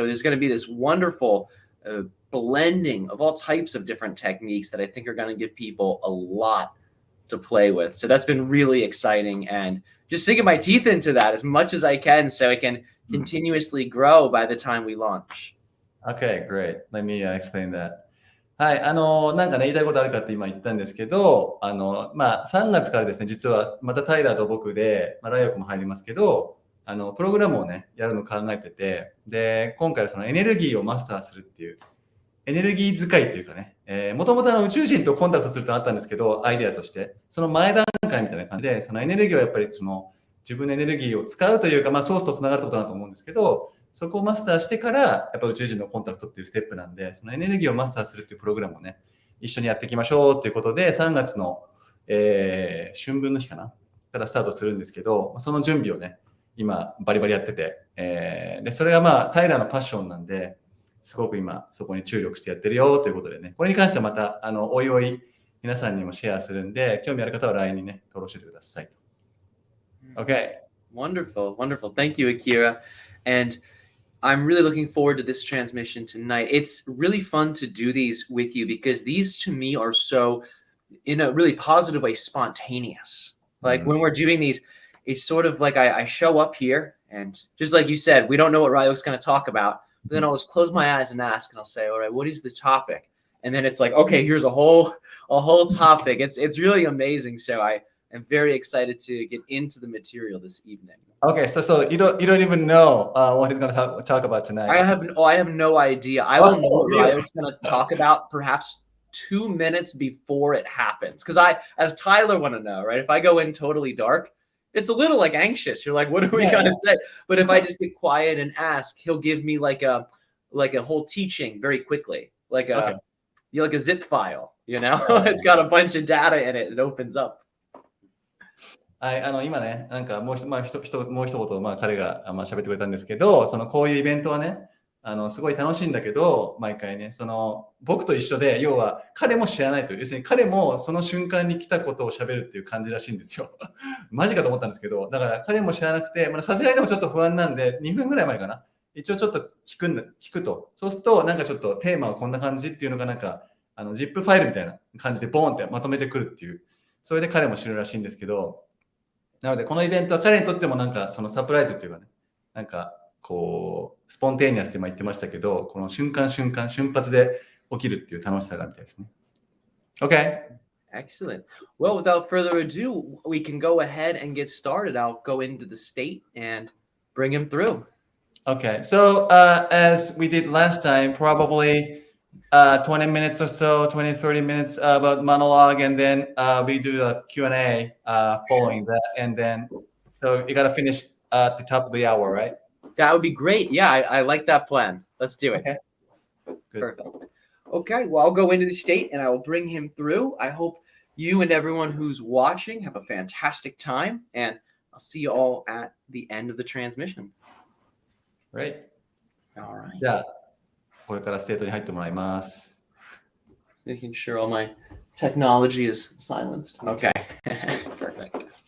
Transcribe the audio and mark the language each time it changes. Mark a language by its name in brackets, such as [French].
[English] So there's going to be this wonderful blending of all types of different techniques that I think are going to give people a lot to play with. So that's been really exciting and just sinking my teeth into that as much as I can so it can continuously grow by the time we launch. Okay, great. Let me explain that. [Japanese] はい、なんかね、言いたいことあるかって今言ったんですけど、3月からですね、実はまたタイラーと僕で、ライオクも入りますけど、プログラムをね、やるのを考えてて、で、今回はそのエネルギーをマスターするっていう、エネルギー使いっていうかね、もともと宇宙人とコンタクトするとあったんですけど、アイデアとして、その前段階みたいな感じで、そのエネルギーをやっぱり自分のエネルギーを使うというか、ソースとつながることだと思うんですけど、そこをマスターしてから、やっぱ宇宙人のコンタクトっていうステップなんで、そのエネルギーをマスターするっていうプログラムをね、一緒にやっていきましょうということで、3月の、春分の日かなからスタートするんですけど、その準備をね、今バリバリやってて、でそれがまあタイラーのパッションなんで、すごく今そこに注力してやってるよということでね、これに関してはまたおいおい皆さんにもシェアするんで、興味ある方は LINE にね、登録してください。 [English] Okay. Wonderful, wonderful. Thank you, Akira. And I'm really looking forward to this transmission tonight. It's really fun to do these with you because these to me are so, in a really positive way, spontaneous. Like when we're doing these, it's sort of like I show up here and just like you said, we don't know what Ryok's going to talk about. Then I'll just close my eyes and ask, and I'll say, all right, what is the topic? And then it's like, okay, here's a whole topic. It's really amazing. So I am very excited to get into the material this evening. Okay, so you don't even know what he's going to talk about tonight. I have no idea. I will know what Ryok's going to talk about perhaps 2 minutes before it happens. Because as Tyler want to know, right? If I go in totally dark, it's a little like anxious. You're like, what are we gonna say? But if I just get quiet and ask, he'll give me like a whole teaching very quickly, like a zip file. You know, it's got a bunch of data in it. It opens up. [Japanese] はい、今ね、なんかもう一言、彼が喋ってくれたんですけど、こういうイベントはね、すごい楽しいんだけど、毎回ね、僕と一緒で、要は彼も知らないという、要するに彼もその瞬間に来たことを喋るっていう感じらしいんですよ。マジかと思ったんですけど、だから彼も知らなくて、さすがにでもちょっと不安なんで、2分ぐらい前かな。一応ちょっと聞くと。そうすると、なんかちょっとテーマはこんな感じっていうのが、なんか、ZIP ファイルみたいな感じでボーンってまとめてくるっていう、それで彼も知るらしいんですけど、なので、このイベントは彼にとってもなんか、サプライズっていうかね、なんか、こう、スポンテーニアスって言ってましたけど、この瞬発で起きるっていう楽しさがあるみたいですね。 [English] Okay. Excellent. Well, without further ado, we can go ahead and get started. I'll go into the state and bring him through. Okay. So, as we did last time, probably 20 minutes or so, 20, 30 minutes about monologue, and then we do a Q&A following that. And then, so you got to finish at the top of the hour, right? That would be great. Yeah, I like that plan. Let's do it. Okay. Good. Perfect. Okay, well, I'll go into the state and I will bring him through. I hope you and everyone who's watching have a fantastic time, and I'll see you all at the end of the transmission. Great. All right. [Japanese] じゃあ、これからステートに入ってもらいます。 [English] Making sure all my technology is silenced. Okay. Perfect.